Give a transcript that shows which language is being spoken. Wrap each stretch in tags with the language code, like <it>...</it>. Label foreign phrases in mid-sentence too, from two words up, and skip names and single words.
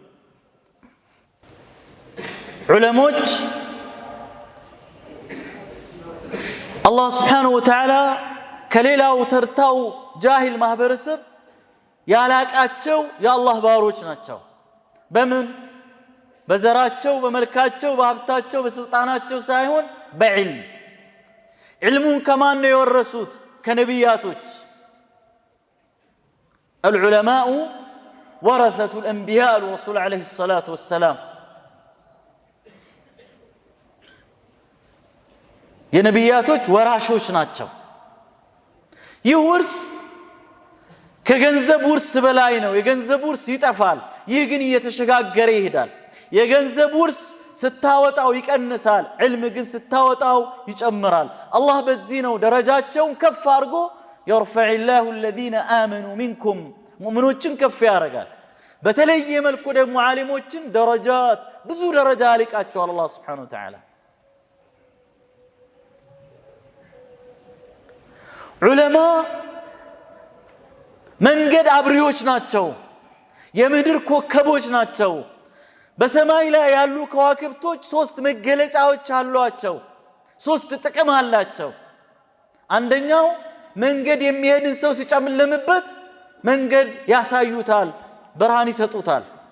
<am>ዑለሞች አላህ ሱብሓነሁ ወተዓላ ከሌላው ተርታው ጃሂል ማህበረሰብ ያላቃቸው የአላህ ባሮች ናቸው። በምን? በዘራቸው፣ በመልካቸው፣ በሀብታቸው፣ በስልጣናቸው ሳይሆን በዕልም። ዕልሙን ከማን ነው የወረሱት? ከነቢያቶች።</am> <ar>العلماء ورثة الأنبياء الرسول عليه الصلاة والسلام</ar> <am>የነቢያቶች ወራሾች ናቸው። ይህ ውርስ ከገንዘብ ውርስ በላይ ነው። የገንዘብ ውርስ ይጠፋል፣ ይህ ግን እየተሸጋገረ ይሄዳል። የገንዘብ ውርስ ስታወጣው ይቀንሳል፣ ዕልም ግን ስታወጣው ይጨምራል። አላህ በዚህ ነው ደረጃቸውን ከፍ አድርጎ</am> <ar>يرفع الله الذين آمنوا منكم</ar> <am>ሙእሚኖችን ከፍ ያደርጋል። በተለየ መልኩ ደግሞ ዓሊሞችን ደረጃት ብዙ ደረጃ አልቃቸዋል አላህ</am> <ar>سبحانه وتعالى።</ar> <am>ዑለማ መንገድ አብሪዎች ናቸው፣ የምድር ኮከቦች ናቸው። በሰማይ ላይ ያሉ ከዋክብቶች 3 መገለጫዎች አሏቸው፣ 3 ጥቅም አላቸው። አንደኛው መንገድ የሚሄድን ሰው ሲጨምልምበት መንገድ ያሳዩታል፣ ብርሃን ይሰጡታል።</am>